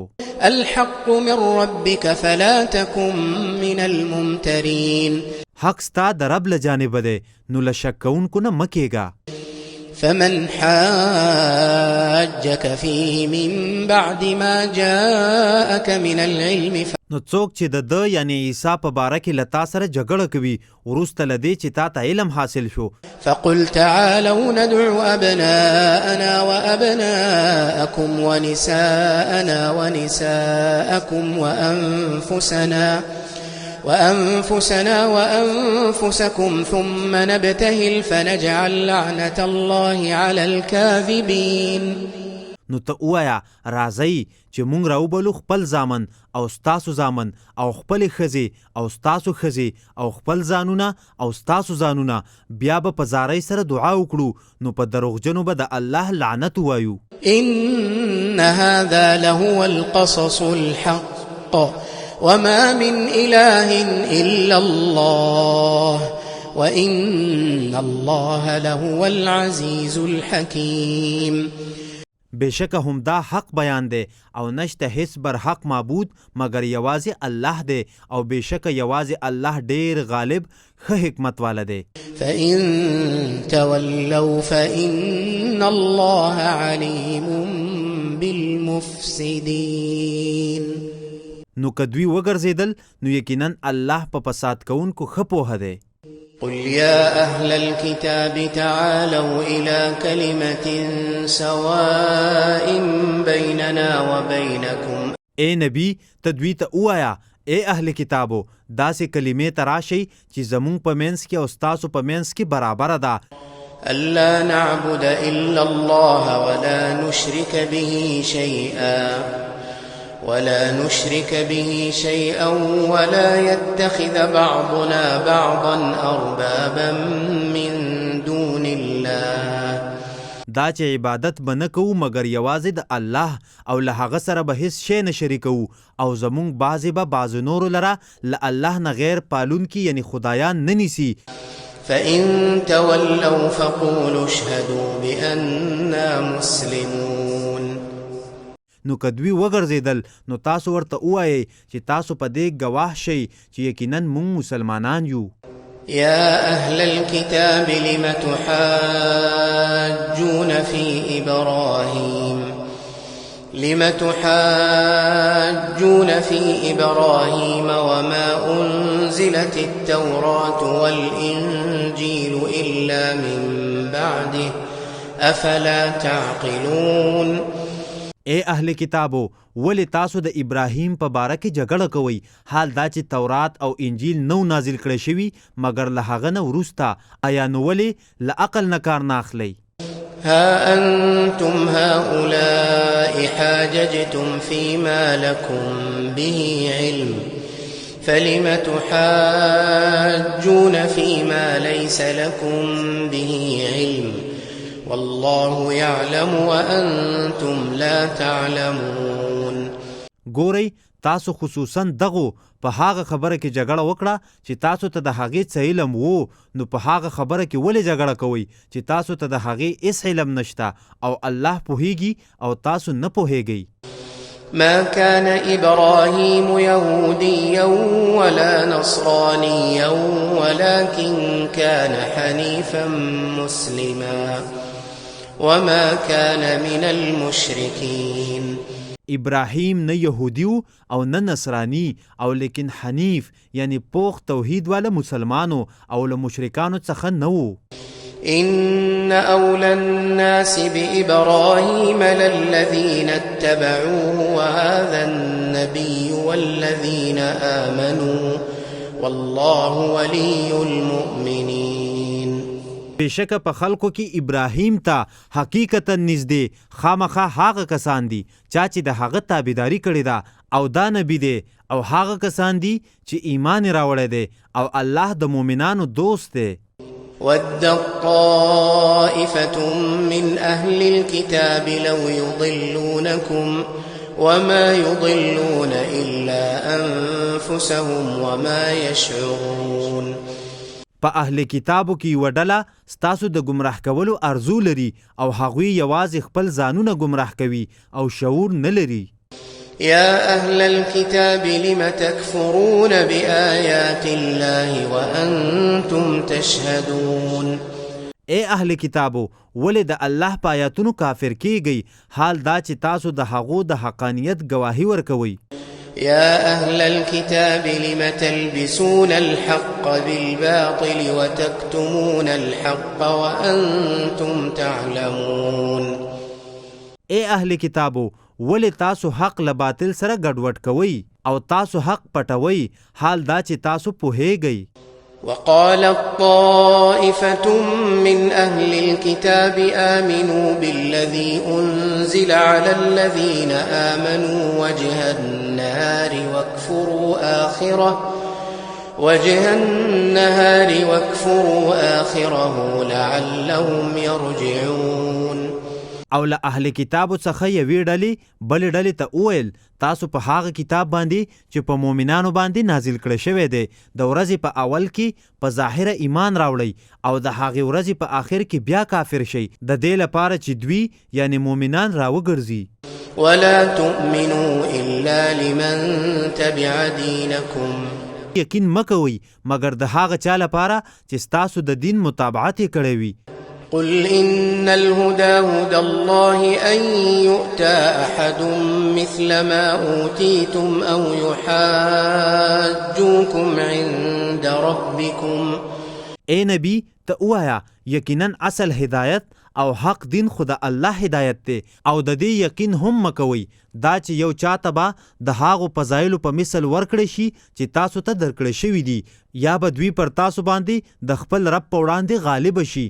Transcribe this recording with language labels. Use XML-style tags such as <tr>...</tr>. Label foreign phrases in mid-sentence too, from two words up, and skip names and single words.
<ar>الحق من ربك فلا تكن من الممترين</ar> <ps>حق ستا د رب له جانبه دی نو له شک کوونکو نه مه کېږه</ps> <ar>فمن حاجك فيه من بعد ما جاءك من العلم</ar> <ps>نو څوک چې د ده یعنی عیسی په باره کې له تا سره جګړه کوي وروسته له دې چې تا ته علم حاصل شو</ps> <ar>فقل تعالوا ندعو أبناءنا وأبناءكم ونساءنا ونساءكم وأنفسنا وأنفسكم ثم نبتهل فنجعل لعنة الله على الكاذبين</ar> <ps>نو ته ووایه راځئ چې مونږ راوبلو خپل زامن او ستاسو زامن او خپلې ښځې او ستاسو ښځې او خپل ځانونه او ستاسو ځانونه بیا به په زارۍ سره دعا وکړو نو په دروغجنو به د الله لعنت ووایو</ps> <ar>إن هذا لهو القصص الحق وما من إله إلا الله وإن الله لهو العزيز الحكيم</ar> <ps>بېشکه همدا حق بیان دی او نشته هیڅ بر حق معبود مگر یوازې الله دی او بېشکه یوازې الله ډېر غالب ښه حکمت والا دی</ps> <ar>فإن تولوا فإن الله عليم بالمفسدين</ar> <ps>نو که دوی وګرځېدل نو یقینا الله په فساد کوونکو ښه پوهه دی</ps> <ar>قل يا أهل الكتاب تعالوا إلى كلمة سواء بيننا وبينكم</ar> <ps>اے نبی ته دوی ته ووایه اے اهل کتابو داسې کلمې ته راشئ چې زمونږ په منځ کې او ستاسو په منځ کې برابره ده</ps> <ar>ألا نعبد إلا الله ولا نشرك به شيئا ولا يتخذ بعضنا بعضا أربابا من دون الله</ar> <ps>دا چې عبادت به نه کوو مګر یوازې د الله او له هغه سره به هیڅ شی نه شریکوو او زمونږ بعضې به بعضو نورو لره له الله نه غیر پالونکي یعنی خدایان نه نیسي</ps> <ar>فإن تولوا فقولوا اشهدوا بأننا مسلمون</ar> <ps>نو که دوی وګرځېدل نو تاسو ورته ووایئ چې تاسو په دې ګواه شئ چې یقینا مونږ مسلمانان یو</ps> <ar>يا أهل الكتاب لم تحاجون في إبراهيم وما أنزلت التوراة والإنجيل إلا من بعده أفلا تعقلون</ar> <ps>اے اهل کتابو ولې تاسو د ابراهیم په باره کې جګړه کوئ حال دا چې تورات او انجیل نو نازل کړی شوي مګر له هغه نه وروسته آیا نو ولې له عقل نه کار نه اخلئ</ps> <ar>ها أنتم هؤلاء حاججتم فيما لكم به علم فلم تحاجون فيما ليس لكم به علم والله يعلم وأنتم لا تعلمون.</ar> <ps>ګورئ تاسو خصوصا دغو په هغه خبره کې جګړه وکړه چې تاسو ته د هغې څه علم وو، نو په هغه خبره کې ولې جګړه کوئ چې تاسو ته د هغې هیڅ علم نشته او الله پوهیږي او تاسو نه پوهیږئ.</ps> <ar>ما كان إبراهيم يهوديا ولا نصرانيا ولكن كان حنيفا مسلما وما كان من المشركين.</ar> <ps>ابراهیم نه یهودیو او نه نصرانی او لیکن حنیف یعنی پوخ توحید والا مسلمانو او له مشرکانو څخه نه وو.</ps> <ar>إن أولى الناس بإبراهيم للذين اتبعوه وهذا النبي والذين آمنوا والله ولي المؤمنين.</ar> <ps>بشکه په خلکو کې ابراهیم ته حقیقتا نږدې خامخا هغه کسان دي چې د هغه تابعداري کړې ده او دا نبی دی او هغه کسان دي چې ایمان راوړی دی او الله د مؤمنانو دوست دی.</ps> <ar>ود طائفة من أهل الكتاب لو يضلونكم وما يضلون إلا أنفسهم وما يشعرون.</ar> <ps>په اهل کتابو کې یوه ډله ستاسو د ګمراه کولو ارزو لري او هغوی یوازې خپل ځانونه ګمراه کوي او شعور نه لري.</ps> <ar>يا أهل الكتاب لم تكفرون بآيات الله وأنتم تشهدون.</ar> <ps>اے اهل کتابو ولې د الله په آیاتونو کافر کیږئ حال دا چې تاسو د هغو د حقانیت گواهی ورکوئ.</ps> <ar>يا أهل الكتاب لم تلبسون الحق بالباطل وتكتمون الحق وأنتم تعلمون.</ar> <ps>اے اهل کتابو ولې تاسو حق له باطل سره ګډوډ کوئ او تاسو حق پټوئ حال دا چې تاسو پوهیږئ.</ps> <ar>وقالت طائفة من أهل الكتاب آمنوا بالذي أنزل على الذين آمنوا وجه النهار واكفروا آخره لعلهم يرجعون.</ar> <ps>او له اهل کتابو څخه یوې ډلې بلې ډلې ته وویل تاسو په هغه کتاب باندې چې په مؤمنانو باندې نازل کړی شوی دی د ورځې په اول کې په ظاهره ایمان راوړئ او د هغې ورځې په آخر کې بیا کافر شئ د دې لپاره چې دوی یعنی مؤمنان راوګرځي.</ps> <ar>ولا تؤمنوا إلا لمن تبع دينكم.</ar> <ps>یقین مکوئ مگر د هغه چا لپاره چې ستاسو د دین مطابقت یې کړی وي.</ps> <ar>قل إن الهدى هدى الله أن يؤتى أحد مثل ما أوتيتم أو يحاجوكم عند ربكم.</ar> <ps>اے نبی ته ووایه یقینا اصل هدایت او حق دین خو د الله هدایت دی او د دې یقین هم مکوئ دا چې یو چاته به د هاغو فضایلو په مثل ورکړی شي چې تاسو ته درکړی شوي دي یا به دوی پر تاسو باندې د خپل رب په وړاندې غالب شي.</ps>